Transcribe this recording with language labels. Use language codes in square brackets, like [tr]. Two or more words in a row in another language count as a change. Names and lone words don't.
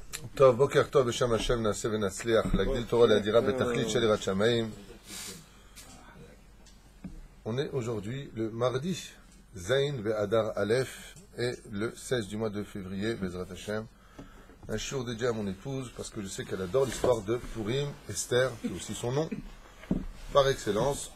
[he] טוב, בוקר טוב בשם השם נעשה ונצליח להגדיל תורה להדירה בתכלית של יראת שמיים. [fr] On est aujourd'hui le mardi [he] זין ואדר אלף [fr] et le 16 du mois de février, [he] בעזרת השם. [fr] Un jour dédié à mon épouse parce que je sais qu'elle adore l'histoire de Purim, Esther, qui est aussi son nom, par excellence.